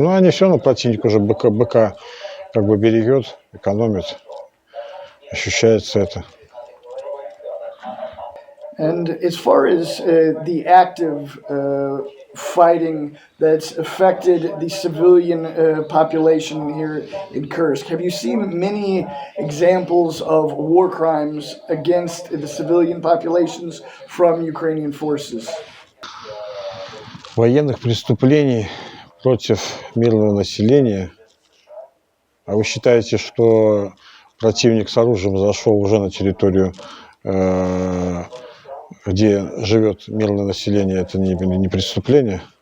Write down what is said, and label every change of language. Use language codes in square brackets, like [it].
[ru] Но они все равно, противник уже БК как бы берегет, экономит. Ощущается это. [en] And as far as the active fighting that's affected the civilian population here in Kursk, have you seen many examples of war crimes against the civilian populations from Ukrainian forces? [ru] Военных преступлений против мирного населения. А вы считаете, что противник с оружием зашел уже на территорию, где живет мирное население, это не преступление?